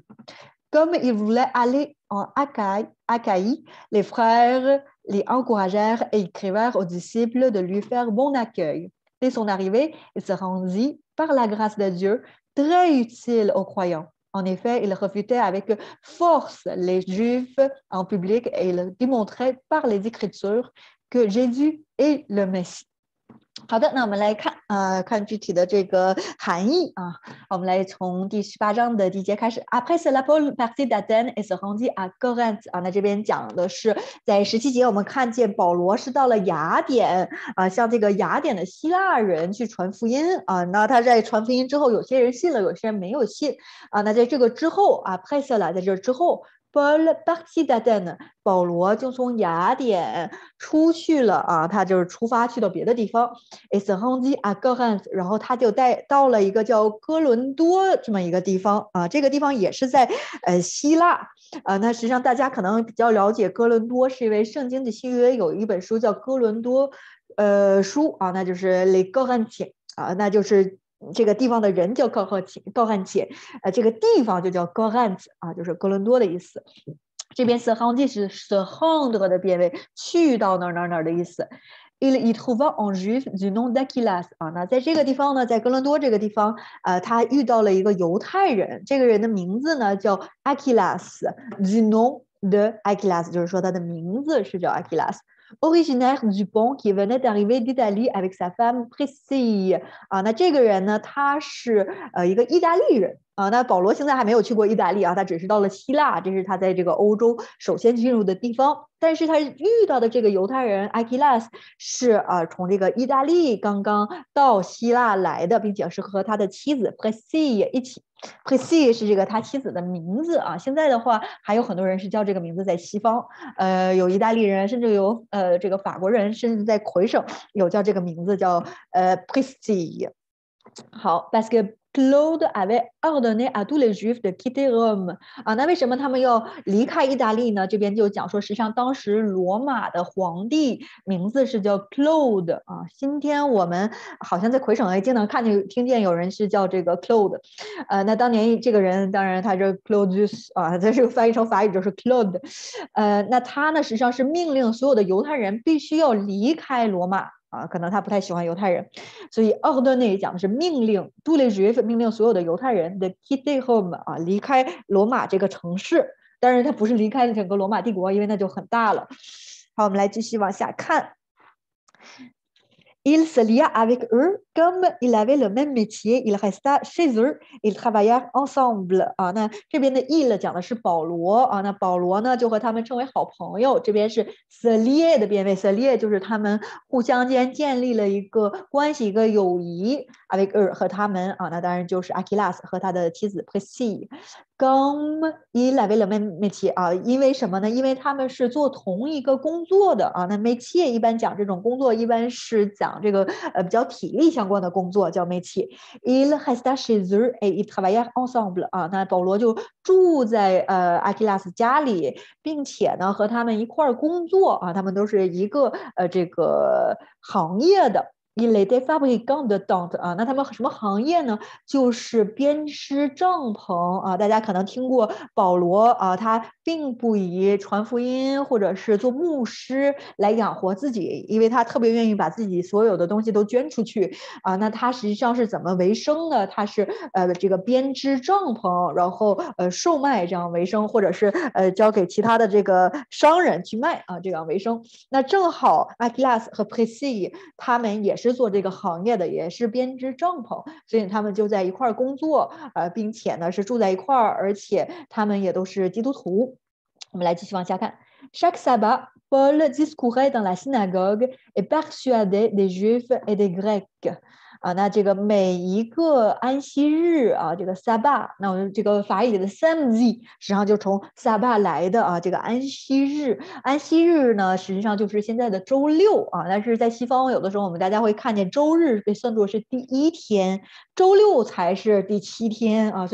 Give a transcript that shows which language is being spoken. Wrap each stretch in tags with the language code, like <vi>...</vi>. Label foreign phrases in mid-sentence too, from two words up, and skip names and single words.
<fr>Comme ils voulaient aller en Achaïe, les frères les encouragèrent et écrivèrent aux disciples de lui faire bon accueil. Dès son arrivée, il se rendit, par la grâce de Dieu, très utile aux croyants. En effet, il refutait avec force les Juifs en public et il démontrait par les Écritures que Jésus est le Messie.</fr> <zh>好的，那我们来看看具体的这个含义啊。我们来从第18章的第1节开始。</zh> <fr>Après cela, Paul partit d'Athènes et se rendit à Corinthe。</fr> <zh>那这边讲的是在17节，我们看见保罗是到了雅典向这个雅典的希腊人去传福音那他在传福音之后，有些人信了，有些人没有信那在这个之后</zh> <fr>Après cela，</fr> <zh>在这之后。</zh> <fr>Paul partit d'Athènes，</fr> <zh>保罗就从雅典出去了他就是出发去到别的地方。</zh> <fr>Et se rendit à Corinthe，</fr> <zh>然后他就到了一个叫哥伦多这么一个地方这个地方也是在希腊那实际上大家可能比较了解哥伦多，是因为圣经的新约有一本书叫哥伦多书那就是</zh> <fr>Les Corinthiens</fr> <zh>那就是这个地方的人叫高汉且这个地方就叫 Corinth 就是哥伦多的意思。这边</zh> <fr>se rendit</fr> <zh>是</zh> <fr>se rendre</fr> <zh>的变位，去到哪儿的意思。</zh> <fr>Il y trouva un juif du nom d'Aquilas</fr> <zh>那在这个地方呢，在哥伦多这个地方他遇到了一个犹太人，这个人的名字呢叫 Aquilas</zh> <fr>du nom de Aquilas，</fr> <zh>就是说他的名字是叫 Aquilas。</zh> <fr>Originaire du Pont qui venait d'arriver d'Italie avec sa femme Priscille</fr> <zh>那这个人呢，他是一个意大利人那保罗现在还没有去过意大利他只是到了希腊，这是他在这个欧洲首先进入的地方。但是他遇到的这个犹太人 Aquilas 是从这个意大利刚刚到希腊来的，并且是和他的妻子 Priscille 一起。Priscille 是这个他妻子的名字现在的话还有很多人是叫这个名字，在西方有意大利人，甚至有这个法国人，甚至在魁省有叫这个名字叫Priscille。好</zh> <fr>parce que Claude avait ordonné à tous les Juifs de quitter Rome</fr> <zh>那为什么他们要离开意大利呢？这边就讲说，实际上当时罗马的皇帝名字是叫 Claude 今天我们好像在魁省也经常听见有人是叫这个 Claude 那当年这个人当然他这 Claudius 他这个翻译成法语就是 Claude 那他呢实际上是命令所有的犹太人必须要离开罗马可能他不太喜欢犹太人，所以 ordonné 讲的是命令</zh> <fr>tous les juifs</fr> <zh>命令所有的犹太人的</zh> <fr>quitter Rome</fr> <zh>离开罗马这个城市，但是他不是离开整个罗马帝国，因为那就很大了。好，我们来继续往下看。</zh> <fr>Il se lia avec eux, comme il avait le même métier, il resta chez eux, ils travaillèrent ensemble</fr> <zh>那这边的 il 讲的是保罗那保罗呢就和他们成为好朋友，这边是</zh> <fr>se lier</fr> <zh>的变位</zh> <fr>se lier</fr> <zh>就是他们互相间建立了一个关系，一个友谊</zh> <fr>avec eux</fr> <zh>和他们那当然就是 Aquilas 和他的妻子 Priscille。</zh> <fr>Comme il avait le même métier</fr> <zh>因为什么呢？因为他们是做同一个工作的那 métier 一般讲这种工作一般是讲这个比较体力相关的工作叫 métier。</zh> <fr>Il resta chez eux et ils travaillèrent ensemble</fr> <zh>那保罗就住在Aquilas 家里，并且呢和他们一块儿工作他们都是一个这个行业的。</zh> <fr>Il était fabricant de tentes</fr> <zh>那他们什么行业呢？就是编织帐篷大家可能听过保罗他并不以传福音或者是做牧师来养活自己，因为他特别愿意把自己所有的东西都捐出去那他实际上是怎么为生呢？他是这个编织帐篷，然后售卖这样为生，或者是交给其他的这个商人去卖这样为生。那正好 Aquilas 和 Priscille 他们也是做这个行业的，也是编织帐篷，所以他们就在一块工作并且呢是住在一块而且他们也都是基督徒。我们来继续往下看。</zh> <fr>Chaque sabbat, Paul discourait dans la synagogue et persuadait des Juifs et des Grecs</fr> <zh>啊。那这个每一个安息日啊，这个 Sabbat，那我们这个法语里的 Samedi，实际上就从 Sabbat 来的啊。这个安息日，安息日呢，实际上就是现在的周六啊。但是在西方，有的时候我们大家会看见周日被算作是第一天，周六才是第7天啊。</zh>